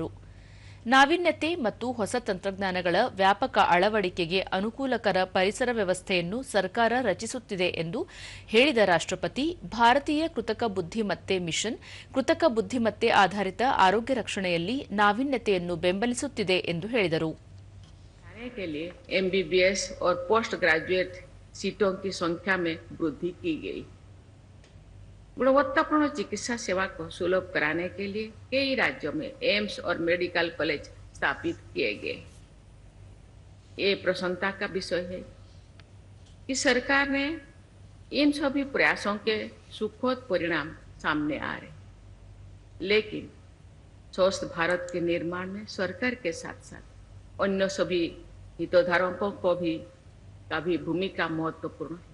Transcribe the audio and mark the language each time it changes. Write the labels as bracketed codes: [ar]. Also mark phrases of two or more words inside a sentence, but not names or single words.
[kn] ನಾವೀನ್ಯತೆ ಮತ್ತು ಹೊಸ ತಂತ್ರಜ್ಞಾನಗಳ ವ್ಯಾಪಕ ಅಳವಡಿಕೆಗೆ ಅನುಕೂಲಕರ ಪರಿಸರ ವ್ಯವಸ್ಥೆಯನ್ನು ಸರ್ಕಾರ ರಚಿಸುತ್ತಿದೆ ಎಂದು ಹೇಳಿದ ರಾಷ್ಟ್ರಪತಿ, ಭಾರತೀಯ ಕೃತಕ ಬುದ್ಧಿಮತ್ತೆ ಮಿಷನ್ ಕೃತಕ ಬುದ್ಧಿಮತ್ತೆ ಆಧಾರಿತ ಆರೋಗ್ಯ ರಕ್ಷಣೆಯಲ್ಲಿ ನಾವೀನ್ಯತೆಯನ್ನು ಬೆಂಬಲಿಸುತ್ತಿದೆ ಎಂದು ಹೇಳಿದರು. [hi] सीटों की संख्या में वृद्धि की गई। गुणवत्तापूर्ण चिकित्सा सेवा को सुलभ कराने के लिए कई राज्यों में एम्स और [en] medical college [hi] स्थापित किए गए। ये प्रसन्नता का विषय है कि सरकार ने इन सभी प्रयासों के सुखद परिणाम सामने आ रहे, लेकिन स्वस्थ भारत के निर्माण में सरकार के साथ साथ अन्य सभी हितधारकों को भी का भी भूमिका महत्वपूर्ण है।